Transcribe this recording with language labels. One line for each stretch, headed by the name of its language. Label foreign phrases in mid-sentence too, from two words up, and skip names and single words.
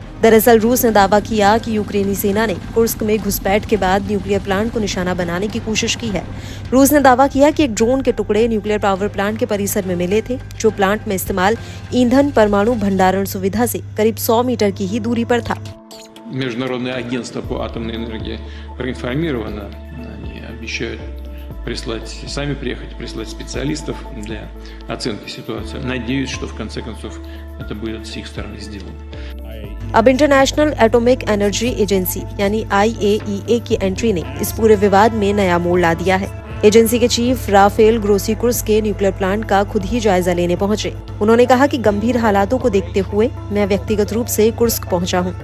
Hindi: दरअसल रूस ने दावा किया कि यूक्रेनी सेना ने कुर्स्क में घुसपैठ के बाद
English: nuclear plant
Hindi: को निशाना बनाने की कोशिश की है। रूस ने दावा किया कि एक ड्रोन के टुकड़े
English: nuclear power plant
Hindi: के परिसर में मिले थे, जो प्लांट में इस्तेमाल ईंधन परमाणु भंडारण सुविधा से करीब 100 मीटर की ही दूरी पर था।
Russian: Международное агентство по атомной энергии проинформировано, они обещают сами приехать, прислать специалистов для оценки ситуации. Надеюсь, что в конце концов это будет с их стороны сделано।
Hindi: अब इंटरनेशनल एटॉमिक एनर्जी एजेंसी यानी IAEA की एंट्री ने इस पूरे विवाद में नया मोड़ ला दिया है। एजेंसी के चीफ राफेल ग्रोसी कुर्स्क के
English: nuclear plant
Hindi: का खुद ही जायजा लेने पहुंचे। उन्होंने कहा कि गंभीर हालातों को देखते हुए मैं व्यक्तिगत रूप से कुर्स्क पहुंचा हूं।